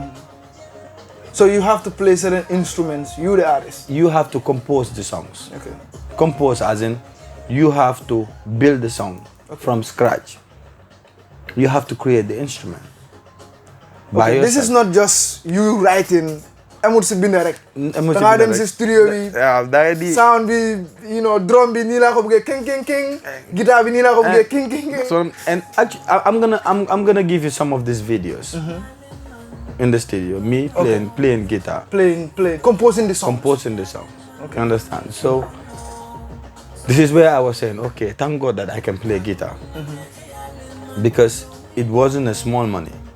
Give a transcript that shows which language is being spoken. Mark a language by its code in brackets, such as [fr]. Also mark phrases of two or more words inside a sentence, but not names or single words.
[en] So you have to play certain instruments, you the artist. You have to compose the songs. Okay. Compose as in, you have to build the song from scratch. You have to create the instrument. Okay, this is not just you writing. [wo] Amut si bind rek. Da dem si studio bi. Sound bi, drum bi ni la ko bëgge king king king. Guitar bi ni la ko bëgge king king king. [en] So and actually, I'm gonna give you some of these videos. In the studio, me playing guitar, composing the song. Okay. You understand? So this is where I was saying, okay, thank God that I can play guitar, because it wasn't a small money.